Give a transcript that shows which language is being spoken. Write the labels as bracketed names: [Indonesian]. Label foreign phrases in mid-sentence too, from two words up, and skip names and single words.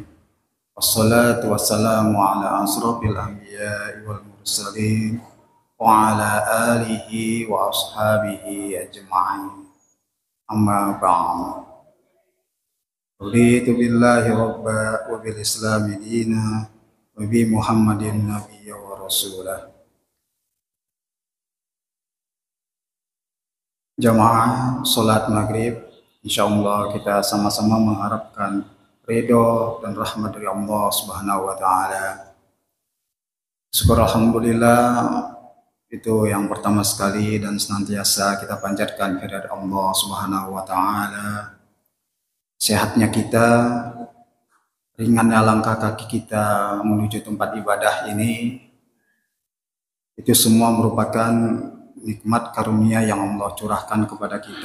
[Arabic] والصلاة والسلام على أشرف الأنبياء والمرسلين وعلى آله وأصحابه أجمعين. أما بعد. رضيت بالله ربا وبالإسلام دينا وبمحمد نبيا ورسولا. [Indonesian] Jamaah salat maghrib, insyaallah kita sama-sama mengharapkan ridho dan rahmat dari Allah [Arabic] سبحانه وتعالى. [Indonesian] Syukur alhamdulillah, itu yang pertama sekali dan senantiasa kita panjatkan kehadirat Allah [Arabic] سبحانه وتعالى. [Indonesian] Sehatnya kita, ringannya langkah kaki kita menuju tempat ibadah ini, itu semua merupakan nikmat karunia yang Allah curahkan kepada kita.